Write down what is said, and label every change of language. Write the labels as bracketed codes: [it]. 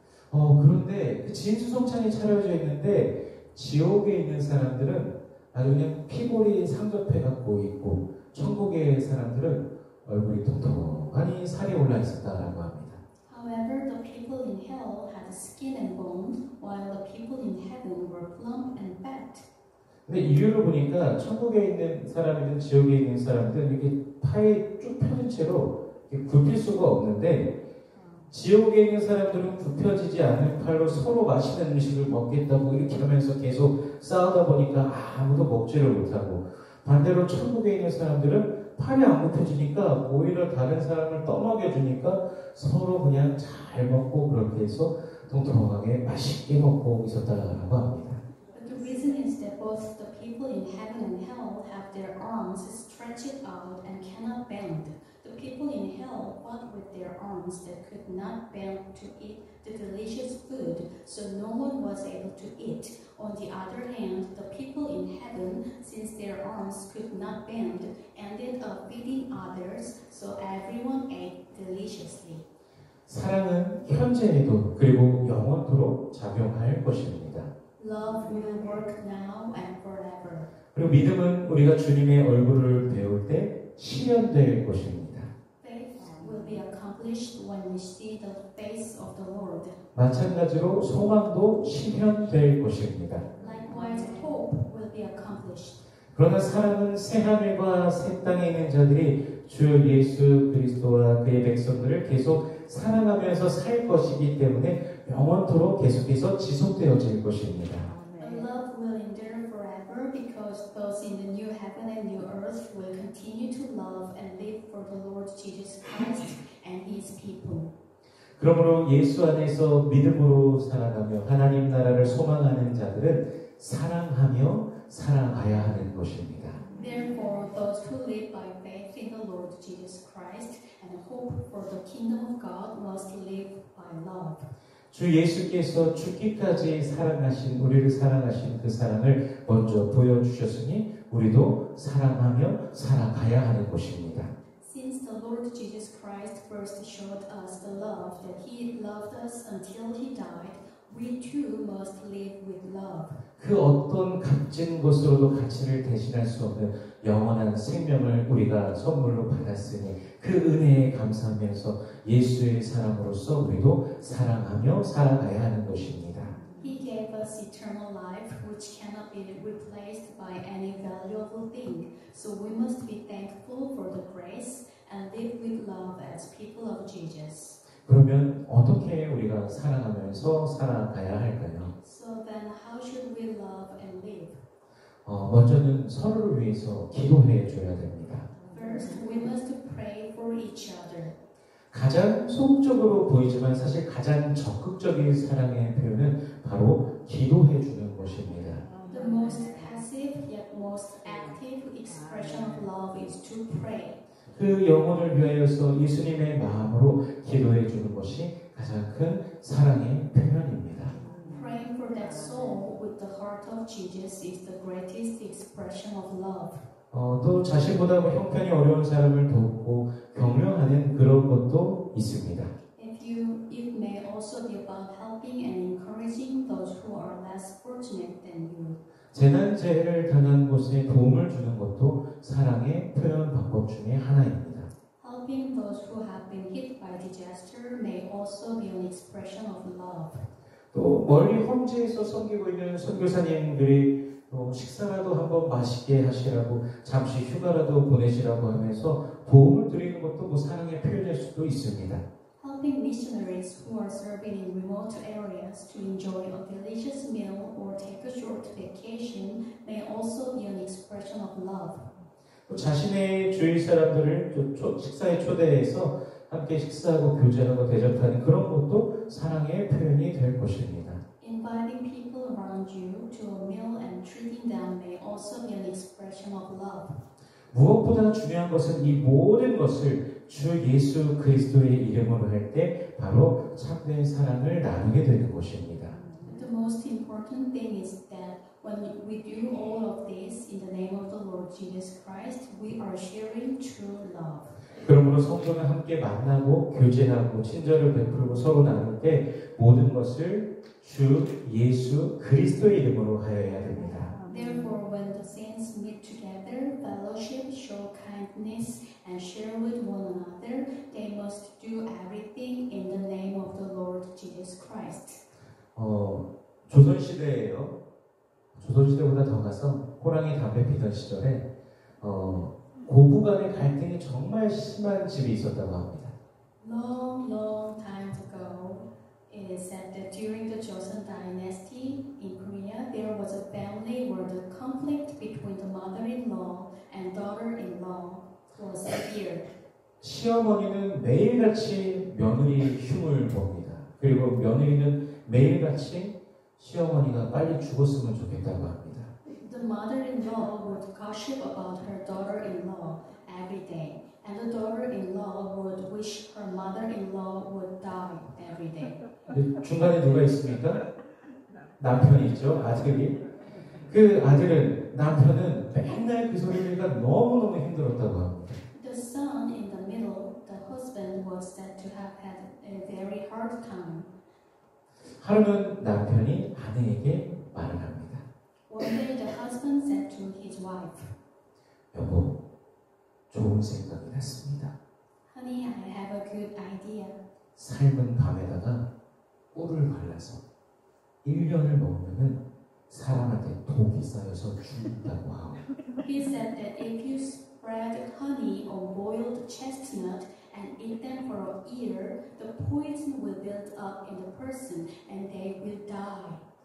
[ko] 그런데 진수성찬이 차려져 있는데 지옥에 있는 사람들은 아주 그냥 피골이 상접해 갖고 있고 천국의 사람들은 얼굴이 통통하니 살이 올라 있었다라고 합니다. [en] However, the people in hell had skin and bone, while the people in heaven were plump and fat. [ko] 근데 이유를 보니까 천국에 있는 사람이든 지옥에 있는 사람들은 이렇게 팔이 쭉 펴진 채로 이렇게 굽힐 수가 없는데 지옥에 있는 사람들은 굽혀지지 않은 팔로 서로 맛있는 음식을 먹겠다고 이렇게 하면서 계속 싸우다 보니까 아무도 먹지를 못하고 반대로 천국에 있는 사람들은 팔이 안 굽혀지니까 오히려 다른 사람을 떠먹여주니까 서로 그냥 잘 먹고 그렇게 해서 통통하게 맛있게 먹고 있었다라고 합니다. [en] But the reason is that both the people in heaven and hell have their arms stretched out and cannot bend. The people in hell fought with their arms that could not bend to eat the delicious food, so no one was able to eat. On the other hand, the people in heaven, since their arms could not bend, ended up feeding others, so everyone ate deliciously. [ko] 사랑은 현재에도 그리고 영원토록 작용할 것입니다. [en] Love will work now and forever. [ko] 그리고 믿음은 우리가 주님의 얼굴을 배울 때 실현될 것입니다. [en] Will be accomplished when we see the face of the Lord. [ko] 마찬가지로 소망도 실현될 것입니다. [en] Likewise, hope will be accomplished. [ko] 그러나 사랑은 새 하늘과 새 땅에 있는 자들이 주 예수 그리스도와 그의 백성들을 계속 사랑하면서 살 것이기 때문에 영원토록 계속해서 지속되어질 것입니다. [en] And love will endure forever because those in the new heaven and new earth will continue to love and live for the Lord Jesus Christ and His people. [ko] 그러므로 예수 안에서 믿음으로 살아가며 하나님 나라를 소망하는 자들은 사랑하며 살아가야 하는 것입니다. [en] Therefore, those who live by faith in the Lord Jesus Christ and hope for the kingdom of God must live by love. [ko] 주 예수께서 죽기까지 사랑하신 우리를 사랑하신 그 사랑을 먼저 보여주셨으니 우리도 사랑하며 살아가야 하는 것입니다. [en] Since the Lord Jesus Christ first showed us the love that He loved us until He died, we too must live with love. [ko] 그 어떤 값진 것으로도 가치를 대신할 수 없는 영원한 생명을 우리가 선물로 받았으니 그 은혜에 감사하면서 예수의 사람으로서 우리도 사랑하며 살아가야 하는 것입니다. [en] He gave us eternal life, which cannot be replaced by any valuable thing. So we must be thankful for the grace and live with love as people of Jesus. [ko] 그러면 어떻게 우리가 사랑하면서 살아가야 할까요? [en] So then, how should we love and live? [ko] 먼저는 서로를 위해서 기도해 줘야 됩니다. [en] First, we must pray for each other. [ko] 가장 소극적으로 보이지만 사실 가장 적극적인 사랑의 표현은 바로 기도해 주는 것입니다. [en] The most passive yet most active expression of love is to pray. [ko] 그 영혼을 위하여서 예수님의 마음으로 기도해 주는 것이 가장 큰 사랑의 표현입니다. [en] Praying for that soul with the heart of Jesus is the greatest expression of love. [ko] 또 자신보다 형편이 어려운 사람을 돕고 격려하는 그런 것도 있습니다. [en] It may also be about helping and encouraging those who are less fortunate than you. [ko] 재난 재해를 당한 곳에 도움을 주는 것도 사랑의 표현 방법 중에 하나입니다. [en] Helping those who have been hit by disaster may also be an expression of love. [ko] 또 멀리 험지에서 섬기고 있는 선교사님들이 식사라도 한번 맛있게 하시라고 잠시 휴가라도 보내시라고 하면서 도움을 드리는 것도 뭐 사랑의 표현일 수도 있습니다. [en] Helping missionaries who are serving in remote areas to enjoy a delicious meal or take a short vacation may also be an expression of love. [ko] 또 자신의 주위 사람들을 식사에 초대해서 함께 식사하고 교제하고 대접하는 그런 것도 사랑의 표현이 될 것입니다. [en] Inviting people around you to a meal and treating them may also be an expression of love. [ko] 무엇보다 중요한 것은 이 모든 것을 주 예수 그리스도의 이름으로 할 때 바로 참된 사랑을 나누게 되는 것입니다. [en] The most important thing is that when we do all of this in the name of the Lord Jesus Christ, we are sharing true love. [ko] 그러므로 성도는 함께 만나고 교제하고 친절을 베풀고 서로 나눌 때 모든 것을 주 예수 그리스도의 이름으로 하여야 됩니다. [en] Therefore, when the saints meet together, fellowship, show kindness, and share with one another, they must do everything in the name of the Lord Jesus Christ. [ko] 조선시대예요. 조선시대보다 더 가서 호랑이 담배 피던 시절에 고부 간의 갈등이 정말 심한 집이 있었다고 합니다. [en] Long time ago, it is said that during the Joseon dynasty in Korea, there was a family where the conflict between the mother-in-law and daughter-in-law was severe. [ko] 시어머니는 매일같이 며느리 흉을 봅니다. 그리고 며느리는 매일같이 시어머니가 빨리 죽었으면 좋겠다고 합니다. [en] The mother-in-law would gossip about her daughter-in-law every day, and the daughter-in-law would wish her mother-in-law would die every day. [ko] 중간에 누가 있습니까? 남편이 있죠, 아들이. 그 아들은, 남편은 맨날 그 소리가 너무너무 힘들었다고 합니다. [en] The son in the middle, the husband, was said to have had a very hard time. [ko] 하루는 남편이 아내에게 말을 합니다. [en] One day the husband said to his wife, [ko] 여보, 좋은 생각이 났습니다. [en] Honey, I have a good idea. [ko] 삶은 밤에다가 꿀을 발라서 1년을 먹으면 사람한테 독이 쌓여서 죽는다고 하고. [en] He said that if you spread honey on boiled chestnut and eat them for a year, the poison will build up in the person and they will die.